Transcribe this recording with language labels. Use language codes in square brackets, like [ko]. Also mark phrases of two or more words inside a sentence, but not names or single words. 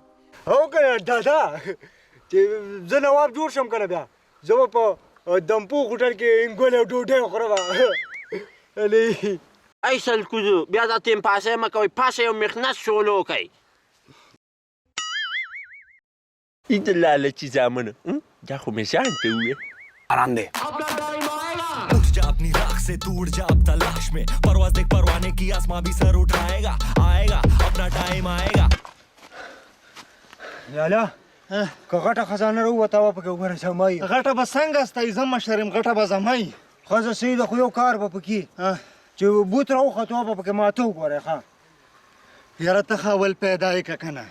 [ps] او که نه دادا چې زه نواب جوړ شم که نه بیا زه به په دمپو هوټل کې انګول او ډوډۍ وخورم ای سلکوزو بیا دا تیم پاسۍ مه کوئ پاسه یو مخنت شولو کوئ ای د لالچي زامنو دا خو مې ځان ته وویل آرام دی [hi] उठ जा अपनी राख से टूट जा अब तलाश में परवाज देख परवाने की आसमां भी सर उठाएगा आएगा अपना टाइम आएगा [ps] لاله که غټه خزانه راووته وه پکې وګوره زما یې غټه به څنګه ستی زه مشر یم غټه به زما یي ښځه صحیح ده خو یو کار به پکې چې بوت راوخت وه به پکې ماته وګورئ ښه یاره ته خاول پیدا یې که که نه